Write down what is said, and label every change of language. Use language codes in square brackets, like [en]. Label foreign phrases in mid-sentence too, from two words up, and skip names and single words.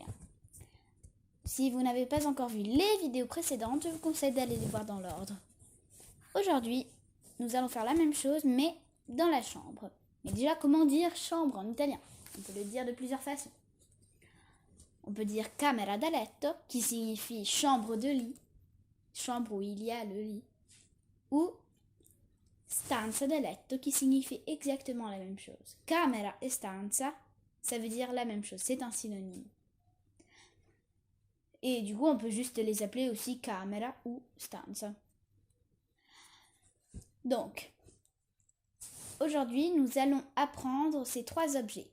[fr] Si vous n'avez pas encore vu les vidéos précédentes, je vous conseille d'aller les voir dans l'ordre. Aujourd'hui, nous allons faire la même chose, mais dans la chambre. Mais déjà, comment dire chambre en italien? On peut le dire de plusieurs façons. On peut dire [it] camera da letto, [fr] qui signifie chambre de lit, chambre où il y a le lit, ou [it] stanza da letto, [fr] qui signifie exactement la même chose. Camera et stanza, ça veut dire la même chose, c'est un synonyme. Et du coup, on peut juste les appeler aussi camera ou stanza. Donc, aujourd'hui, nous allons apprendre ces 3 objets.